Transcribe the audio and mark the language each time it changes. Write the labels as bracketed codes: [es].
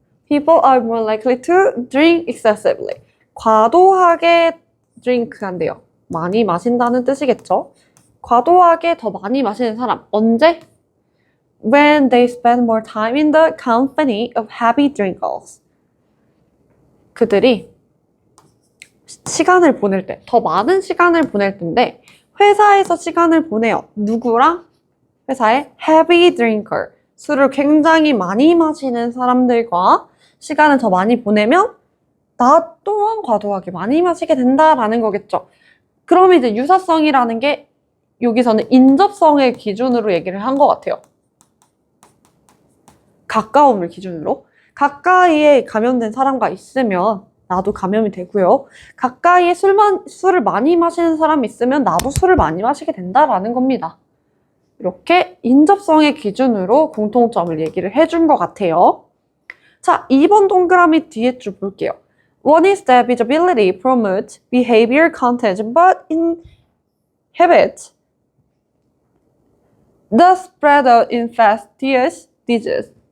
[en] People are more likely to drink excessively. [ko] 과도하게 drink한대요. 많이 마신다는 뜻이겠죠? 과도하게 더 많이 마시는 사람. 언제? [en] When they spend more time in the company of heavy drinkers. [ko] 그들이 시간을 보낼 때, 더 많은 시간을 보낼 텐데 회사에서 시간을 보내요. 누구랑? 회사의 heavy drinker. 술을 굉장히 많이 마시는 사람들과 시간을 더 많이 보내면 나 또한 과도하게 많이 마시게 된다라는 거겠죠. 그럼 이제 유사성이라는 게 여기서는 인접성의 기준으로 얘기를 한 것 같아요. 가까움을 기준으로. 가까이에 감염된 사람과 있으면 나도 감염이 되고요. 가까이에 술을 많이 마시는 사람이 있으면 나도 술을 많이 마시게 된다라는 겁니다. 이렇게 인접성의 기준으로 공통점을 얘기를 해준 것 같아요. 자, 2번 동그라미 뒤에 줄 볼게요. [en] One is that visibility promotes behavior contagion but inhibits the spread of infectious disease.